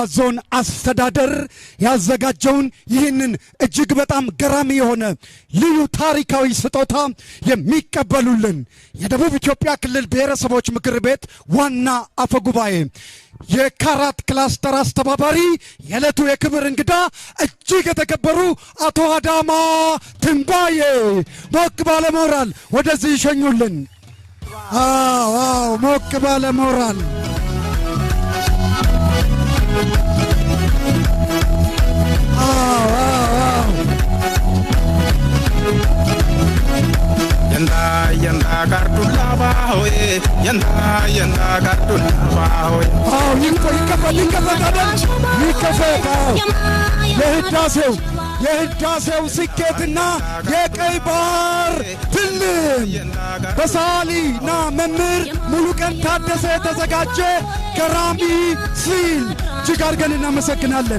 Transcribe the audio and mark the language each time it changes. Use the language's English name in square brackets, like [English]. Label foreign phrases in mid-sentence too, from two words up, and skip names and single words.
[Amharic] ዞን አስተዳደር ያዘጋጀውን ይህንን እጅግ በጣም ገራሚ የሆነ ልዩ ታሪካዊ ስጦታ የሚቀበሉልን የደቡብ ኢትዮጵያ ክልል ብሔረሰቦች ምክር ቤት ዋና አፈጉባኤ የካራት ክላስተር አስተባባሪ የዕለቱ የክብር እንግዳ እጅግ የተከበሩ አቶ አዳማ ትንባዬ ሞቅ ባለ ሞራል ወደዚህ ይሸኙልን። ሞቅ ባለ ሞራል [Dirasha] yanda Gaardulla bahoy yanda Gaardulla bahoy [Amharic] የህዳሴው ስኬትና የቀይ ባህር ትልም በሳሊና መምህር ሙሉቀን ታደሰ የተዘጋጀ ገራሚ ሲል እጅግ አድርገን እናመሰግናለን።